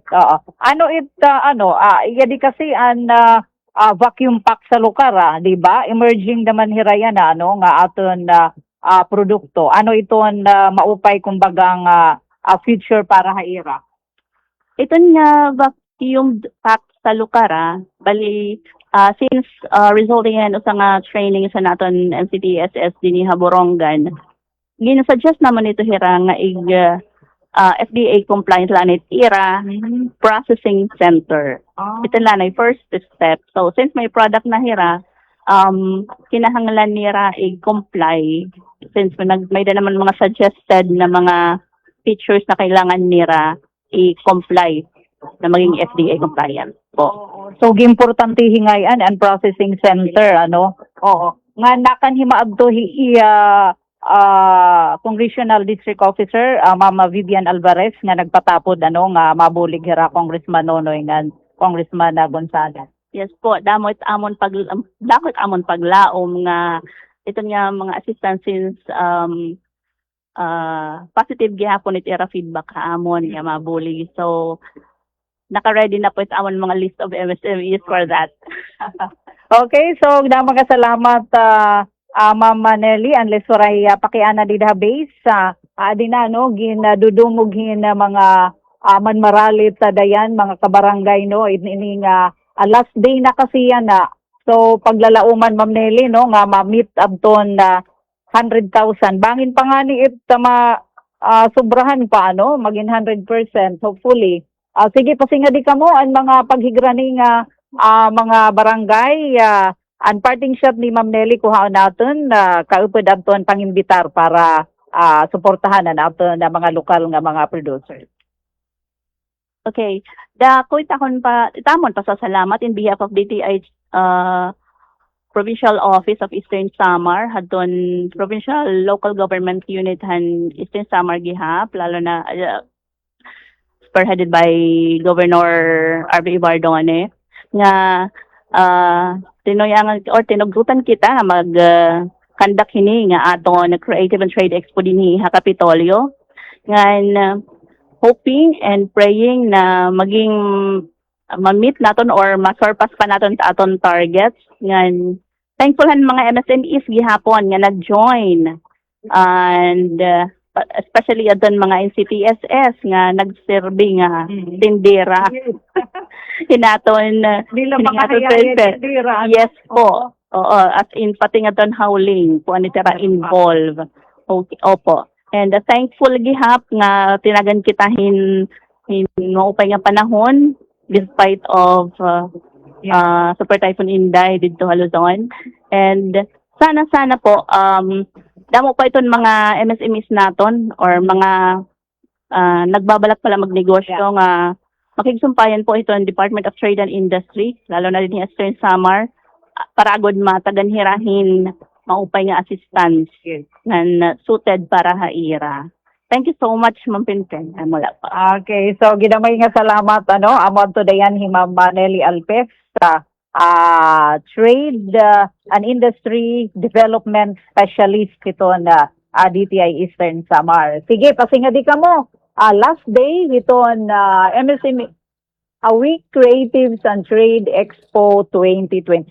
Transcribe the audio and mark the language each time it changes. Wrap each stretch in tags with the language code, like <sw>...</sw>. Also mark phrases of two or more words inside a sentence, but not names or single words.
<war>Ano di kasi an</war> <en>vacuum pack</en> <war>sa lugar di ba? Emerging naman hira yan nga aton produkto. Ano iton maupay kumbagang future para haira? Ito nga</war> <en>vacuum pack</en> <war>sa lukara, bali</war> <en>since resulting in</en> <war>sa nga training sa naton MCTSS din ni Haborongan, ginasuggest naman ito hira nga</war> <en>FDA compliant</en> <war>lang ira</war> <en>processing center.</en> <war>Ito lang ay</war> <en>first step.</en> <war>So since may product na hira, kinahanglan nira i-comply since may da naman mga suggested na mga features na kailangan nira i-comply na maging</war> <en>FDA compliant</en> <war>po. So importante hingayan ang</war> <en>processing center</en> <war>nga nakan himaadto</war> <en>Congressional District Officer</en> <war>Mama Vivian Alvarez nga nagpatapod nga mabulig hira Congressman Nonoy nga Congressman Gonzales. Yes po, damot amon paglaom nga ito nga mga assistance</war> <en>since positive</en> <war>gihapon iti era feedback amon nga mabuli. So naka-ready na po ito amon mga</war> <en>list of MSMEs for that.</en> <war>Okay, so mga salamat Ma'am Nelly unless waray pakiana di database ginadudumughin mga manmaralit sa dayan mga kabarangay ini nga</war> <en>last day</en> <war>na kasi yan so paglalauman Ma'am Nelly nga ma-meet abton 100,000 bangin pa nga ni sobrahan pa maging 100% hopefully. Sige pasinga di kamo ang mga paghigrani nga mga barangay ang</war> <en>parting shot</en> <war>ni Ma'am Nelly kuhaon naton kaupod abton pangimbitar para suportahan naton na mga lokal nga mga producers. Okay. Dako itakon pa itamon pasasalamat</war> <en>in behalf of DTI Provincial Office of Eastern Samar</en> <war>hadton</war> <en>Provincial Local Government Unit</en> <war>han Eastern Samar gihap lalo na</war> <en>spearheaded by Governor R.B.</en> <war>Bardone nga tinoyangan or tinugrutan kita nga mag conduct hini nga aton Creative and Trade Expo dinhi ha Kapitolyo ngan</war> <en>hoping and praying</en> <war>na maging ma-meet naton or ma-surpass pa naton sa aton targets ngan thankfulhan mga MSMEs gihapon nga nag-join</war> <en>and especially</en> <war>adon mga NCTSS nga nagserbe nga tindera hinaton yes po oo</war> <en>as in</en> <war>pati nga don howling po ani tira involve okay, opo and thankful gihap nga tinagan kita hin maupay nga panahon</war> <en>despite of Super Typhoon Inday</en> <war>dito sa Luzon. And sana po damo pa iton mga MSMEs naton or mga nagbabalak pala magnegosyo nga makigsumpayan po ito ang Department of Trade and Industry lalo na din sa Eastern Samar para agad mataganhirahin maupay nga assistance nga suited para haira.</war> <en>Thank you so much,</en> <war>Ma'am Pinten. Mula pa. Okay, so ginamay nga salamat amon to dayan hi Ma'am Nelly Alpes sa</war> <en>Trade and Industry Development Specialist</en> <war>ito na DTI Eastern Samar. Sige, pasinga di ka mo.</war> <en>Last day</en> <war>ito na MSME A Week Creatives and Trade Expo 2026.</war>